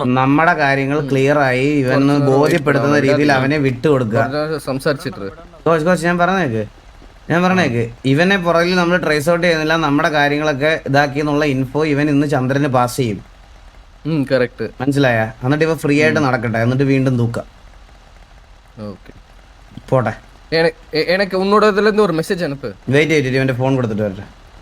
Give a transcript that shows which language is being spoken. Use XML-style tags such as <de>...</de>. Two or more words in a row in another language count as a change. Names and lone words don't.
<ml>നമ്മുടെ കാര്യങ്ങൾ ക്ലിയർ ആയി ഇവന് ബോധ്യപ്പെടുത്തുന്ന രീതിയിൽ അവനെ വിട്ടുകൊടുക്കുക. സംസാരിച്ചിട്ട് കോച്ച് ഞാൻ പറഞ്ഞേക്ക് ഇവനെ പുറകിൽ നമ്മൾ</ml> <en>trace out</en> <ml>ചെയ്യുന്നില്ല. നമ്മുടെ കാര്യങ്ങളൊക്കെ ഇതാക്കി എന്നുള്ള ഇൻഫോ ഇവൻ ഇന്ന് ചന്ദ്രന് പാസ് ചെയ്യും. മനസ്സിലായ? എന്നിട്ട് ഇവ ഫ്രീ ആയിട്ട് നടക്കട്ടെ, എന്നിട്ട് വീണ്ടും തൂക്കാം. പോട്ടെ,</ml> <ta>எனக்கு உன்னோட இதுல இருந்து ஒரு மெசேஜ் அனுப்பு.</ta> <ml>വെയിറ്റ് ചെയ്തിട്ട് ഇവന്റെ ഫോൺ കൊടുത്തിട്ട് വരട്ടെ.</ml>